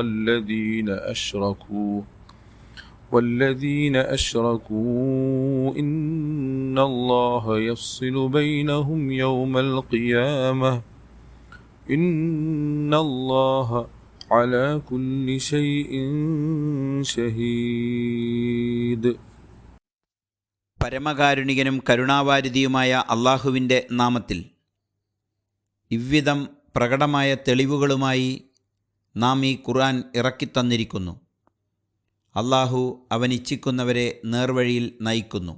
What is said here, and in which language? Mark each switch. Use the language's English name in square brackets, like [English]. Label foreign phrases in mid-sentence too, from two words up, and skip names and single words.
[Arabic] والذين أشركوا إن الله يفصل بينهم يوم القيامة إن الله على كل شيء شهيد. [Malayalam] പരമകാരുണികനും കരുണാവാരിധിയുമായ അള്ളാഹുവിൻ്റെ നാമത്തിൽ. ഇவ்വിധം പ്രകടമായ തെളിവുകളുമായി നാം ഈ ഖുർആൻ ഇറക്കിത്തന്നിരിക്കുന്നു. അള്ളാഹു അവനിച്ഛിക്കുന്നവരെ നേർവഴിയിൽ നയിക്കുന്നു.